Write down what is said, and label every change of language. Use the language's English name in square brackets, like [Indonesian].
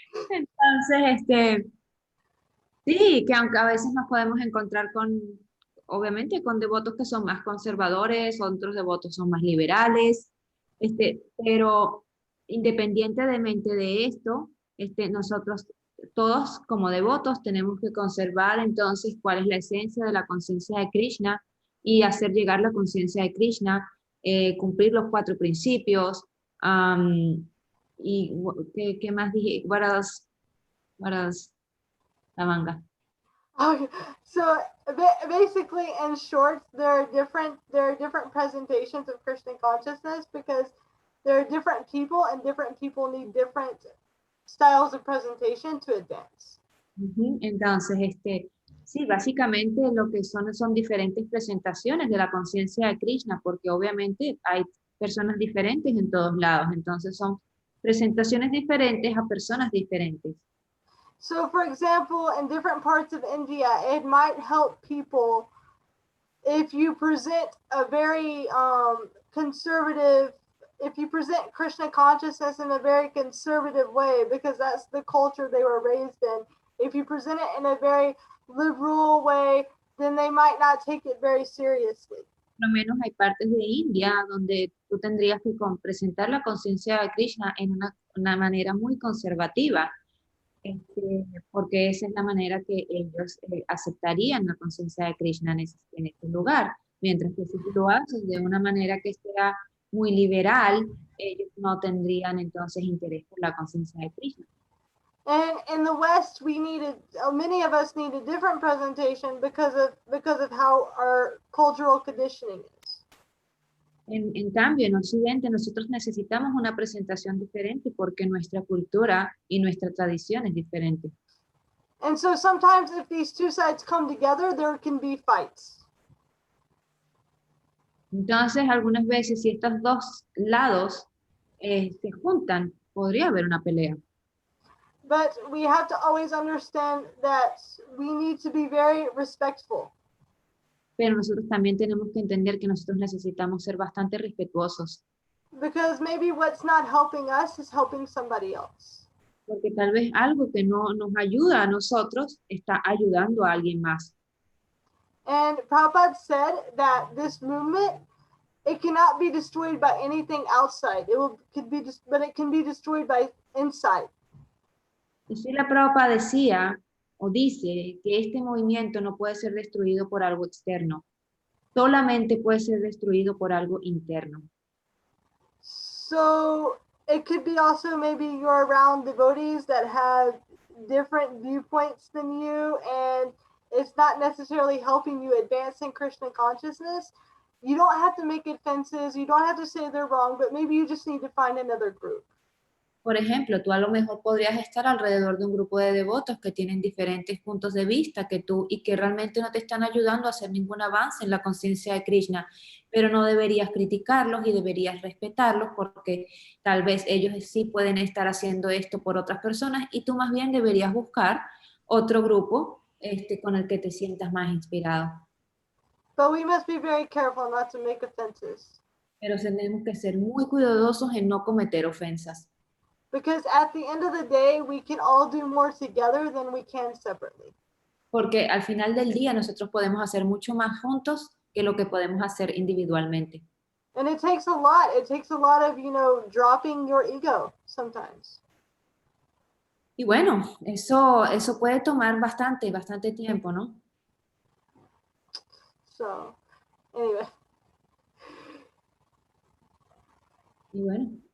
[Spanish] Entonces, sí, que aunque a veces nos podemos encontrar con, obviamente, con devotos que son más conservadores, otros devotos son más liberales, pero independientemente de esto, nosotros todos como devotos tenemos que conservar entonces cuál es la esencia de la conciencia de Krishna y hacer llegar la conciencia de Krishna, cumplir los 4 principios, y ¿qué más dije? [English] What else? La manga. Okay. So basically, in short, there are different presentations of Krishna consciousness because there are different people and different people need different styles of presentation to advance. [Spanish] Entonces, sí, básicamente lo que son diferentes presentaciones de la conciencia de Krishna, porque obviamente hay personas diferentes en todos lados, entonces son presentaciones diferentes a personas diferentes. [English] So, for example, in different parts of India, it might help people if you present a very conservative, if you present Krishna consciousness in a very conservative way, because that's the culture they were raised in. If you present it in a very liberal way, then they might not take it very seriously. [Spanish] Por lo menos hay partes de India donde tú tendrías que presentar la conciencia de Krishna en una manera muy conservativa. Porque esa es la manera que ellos aceptarían la conciencia de Krishna en este lugar, mientras que si tú lo haces de una manera que sea muy liberal, ellos no tendrían entonces interés por la conciencia de Krishna. [English] And in the West, many of us need a different presentation because of how our cultural conditioning is. [Spanish] En cambio, en Occidente nosotros necesitamos una presentación diferente porque nuestra cultura y nuestra tradición es diferente. [English] And so sometimes if these two sides come together, there can be fights. [Spanish] Entonces, algunas veces si estos dos lados se juntan, podría haber una pelea. [English] But we have to always understand that we need to be very respectful. [Spanish] Pero nosotros también tenemos que entender que nosotros necesitamos ser bastante respetuosos. [English] Because maybe what's not helping us is helping somebody else. [Spanish] Porque tal vez algo que no nos ayuda a nosotros está ayudando a alguien más. [English] And Prabhupada said that this movement, it cannot be destroyed by anything outside. But it can be destroyed by inside. [Spanish] Y Srila Prabhupada decía o dice que este movimiento no puede ser destruido por algo externo, solamente puede ser destruido por algo interno. [English] So it could be also maybe you're around devotees that have different viewpoints than you and it's not necessarily helping you advance in Krishna consciousness. You don't have to make it fences, you don't have to say they're wrong, but maybe you just need to find another group. [Spanish] Por ejemplo, tú a lo mejor podrías estar alrededor de un grupo de devotos que tienen diferentes puntos de vista que tú y que realmente no te están ayudando a hacer ningún avance en la conciencia de Krishna, pero no deberías criticarlos y deberías respetarlos porque tal vez ellos sí pueden estar haciendo esto por otras personas y tú más bien deberías buscar otro grupo con el que te sientas más inspirado. [English] But we must be very careful not to make offenses. [Spanish] Pero tenemos que ser muy cuidadosos en no cometer ofensas. [English] Because at the end of the day, we can all do more together than we can separately. [Spanish] Porque al final del día nosotros podemos hacer mucho más juntos que lo que podemos hacer individualmente. [English] And it takes a lot. It takes a lot of, dropping your ego sometimes. [Spanish] Y bueno, eso puede tomar bastante tiempo, ¿no? [English] So, anyway. [Spanish] Y bueno.